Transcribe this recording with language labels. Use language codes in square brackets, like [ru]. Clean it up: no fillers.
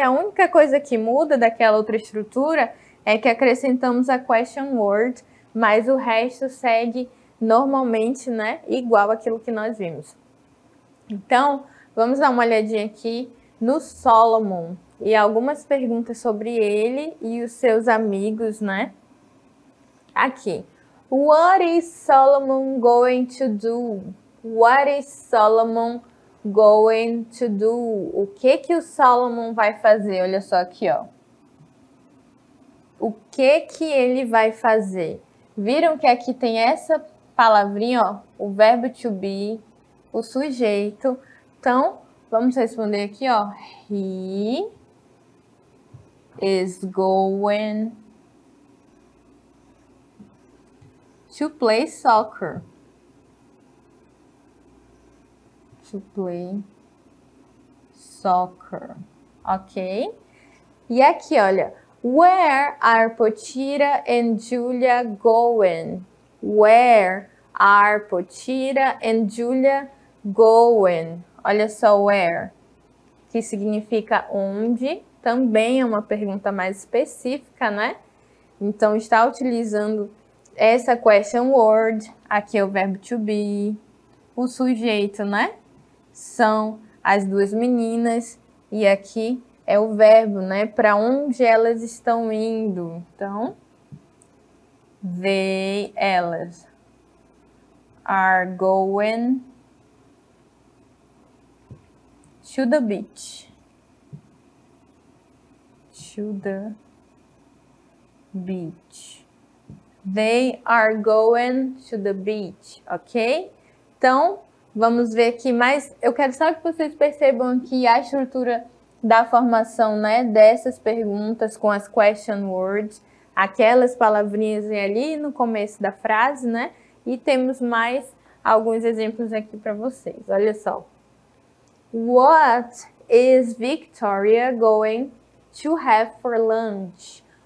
[pt] A única coisa que muda daquela outra estrutura é que acrescentamos a question word, mas o resto segue normalmente, né, igual aquilo que nós vimos. Então, vamos dar uma olhadinha aqui no Solomon e algumas perguntas sobre ele e os seus amigos, né? Aqui. [en] What is Solomon going to do? What is Solomon going to do? [pt] O que o Solomon vai fazer? Olha só aqui, ó. o que ele vai fazer? Viram que aqui tem essa palavrinha, ó, o verbo to be, o sujeito. Então, vamos responder aqui, ó. [en] He is going to play soccer. To play soccer. Ok? [pt] E aqui, olha. [en] Where are Potira and Julia going? Where are Potira and Julia going? [pt] Olha só, where, que significa onde, também é uma pergunta mais específica, né? Então, está utilizando essa question word, aqui é o verbo to be, o sujeito, né? São as duas meninas, e aqui é o verbo, né? Para onde elas estão indo. Então, elas [en] are going to the beach. To the beach. They are going to the beach, ok? [pt] Então, vamos ver aqui mais. Eu quero só que vocês percebam aqui a estrutura da formação, né, dessas perguntas com as question words, aquelas palavrinhas ali no começo da frase, né? E temos mais alguns exemplos aqui para vocês. Olha só. [en] What is Victoria going to have for lunch?